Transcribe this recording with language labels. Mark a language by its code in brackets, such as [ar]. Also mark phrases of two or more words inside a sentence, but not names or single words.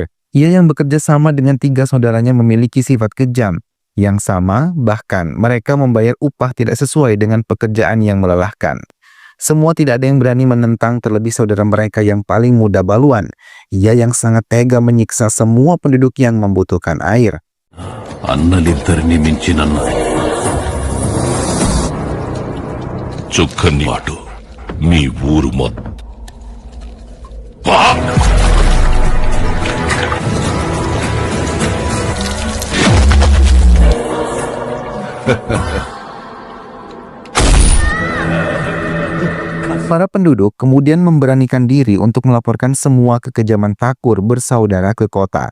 [id] Ia yang bekerja sama dengan 3 saudaranya memiliki sifat kejam. Yang sama, bahkan mereka membayar upah tidak sesuai dengan pekerjaan yang melelahkan. Semua tidak ada yang berani menentang terlebih saudara mereka yang paling muda Baluan. Ia yang sangat tega menyiksa semua penduduk yang membutuhkan air. [te] అన్నలిద్దరిని మించిన చుక్కని వాడు మీ ఊరు మొత్తం [id] Para penduduk kemudian memberanikan diri untuk melaporkan semua kekejaman Thakur bersaudara ke kota.